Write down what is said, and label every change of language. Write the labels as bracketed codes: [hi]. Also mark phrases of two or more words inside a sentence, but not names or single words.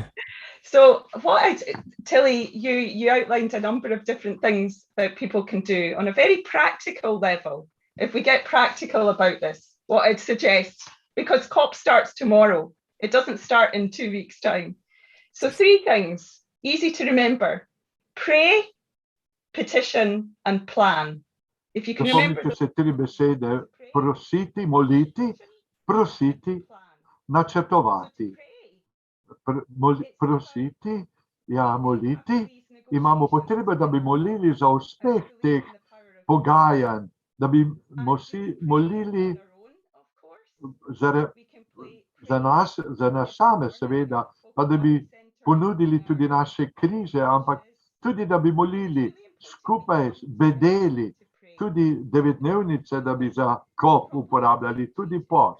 [en] So Tillie, you outlined a number of different things that people can do on a very practical level. If we get practical about this, what I'd suggest, because COP starts tomorrow, it doesn't start in 2 weeks' time. So 3 things, easy to remember: pray, petition, and plan. If you can remember. [sl] Zapomnite se 3 besede: prositi, moliti, prositi, načrtovati. Prositi, moliti. Imamo potrebo, da bi molili za uspeh teh pogajanj, da bi molili za nas same, seveda, pa da bi ponudili tudi naše križe, ampak tudi, da bi molili skupaj, bedeli, tudi 9-dnevnice, da bi za COP uporabljali, tudi post.